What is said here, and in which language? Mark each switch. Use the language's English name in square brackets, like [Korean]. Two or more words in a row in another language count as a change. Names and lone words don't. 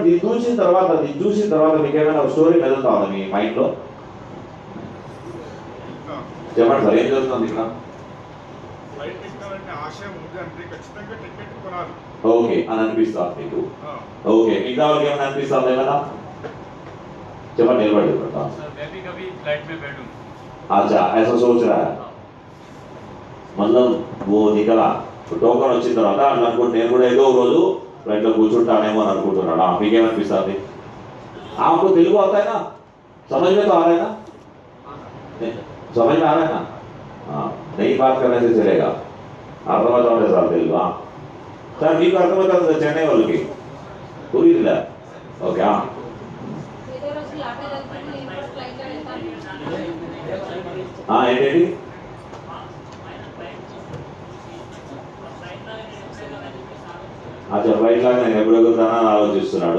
[Telugu] దీన్ని చూసిన తర్వాత మీకు ఏమైనా ఒక స్టోరీ మెదులుతా ఉందా మీ మైండ్లో? చెప్పండి సార్, ఏం జరుగుతుంది ఇక్కడ? ఓకే అని అనిపిస్తా మీకు? ఓకే, మిగతా వాళ్ళకి ఏమైనా అనిపిస్తుంది? ఏమైనా చెప్పండి, నిలబడి చెప్పండి. [Hindi] अच्छा ऐसा सोच रहा है, मतलब वो निकला [Telugu] టోకన్ వచ్చిన తర్వాత అట్లా అనుకుంటే నేను కూడా ఏదో రోజు ఫ్లైట్లో కూర్చుంటానేమో అని అనుకుంటున్నాడు. మీకేమనిపిస్తుంది? [Hindi] आपको तेलुगु आता है ना? समझ में तो आ रहा है ना? समझ में आ रहा है ना? हाँ, नहीं बात करने से चलेगा. [Telugu] అర్థమవుతా ఉండే సార్ తెలుగు. సార్ మీకు అర్థమవుతుంది చెన్నై వాళ్ళకి? పురిదిలా? ఓకే. ఏంటండి? అచ్చా, ఫ్లైట్ లాగా నేను ఎప్పుడు ఎగురుతానని ఆలోచిస్తున్నాడు.